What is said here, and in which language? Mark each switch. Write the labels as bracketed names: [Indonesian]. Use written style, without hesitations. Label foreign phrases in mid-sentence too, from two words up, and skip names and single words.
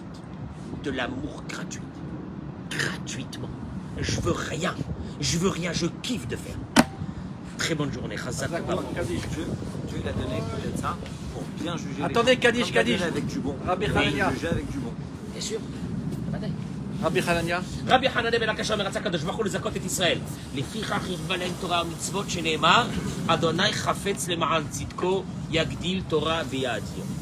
[French] De l'amour gratuit. Gratuitement. Je veux rien. Je veux rien. Je kiffe de faire. Très bonne journée. [Hebrew] חזק ברוך. [French] Dieu il a donné peut-être ça pour bien juger. Attendez, les gens. Kaddish, Comme il a donné Kaddish. avec du bon. Rabbi Et Hanania. juger avec du bon. Bien sûr. ודאי. Rabbi Hanania. [Hebrew] רבי חנניה בן הקשה מרצה הקדוש ברוך הוא לזכות את ישראל. לפיכך הרבה להם תורה ומצוות שנאמר, אדוני חפץ למען צדקו, יגדיל תורה ויאדיר.